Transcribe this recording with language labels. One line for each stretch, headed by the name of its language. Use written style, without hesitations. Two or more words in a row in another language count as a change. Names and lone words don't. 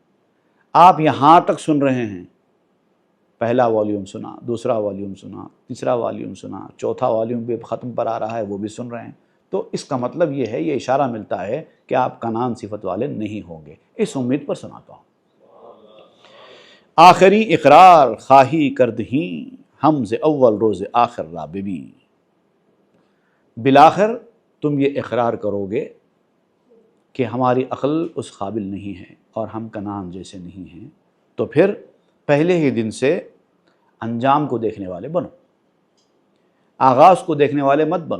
Urdu: آپ یہاں تک سن رہے ہیں، پہلا والیوم سنا، دوسرا والیوم سنا، تیسرا والیوم سنا، چوتھا والیوم بھی ختم پر آ رہا ہے، وہ بھی سن رہے ہیں، تو اس کا مطلب یہ ہے، یہ اشارہ ملتا ہے کہ آپ کنعان صفت والے نہیں ہوں گے۔ اس امید پر سناتا ہوں۔
Persian: آخری اقرار خواہی کردہیں، ہم ز اول روز آخر را ببین۔
Urdu: بالآخر تم یہ اقرار کرو گے کہ ہماری عقل اس قابل نہیں ہے اور ہم کنعان جیسے نہیں ہیں، تو پھر پہلے ہی دن سے انجام کو دیکھنے والے بنو، آغاز کو دیکھنے والے مت بنو۔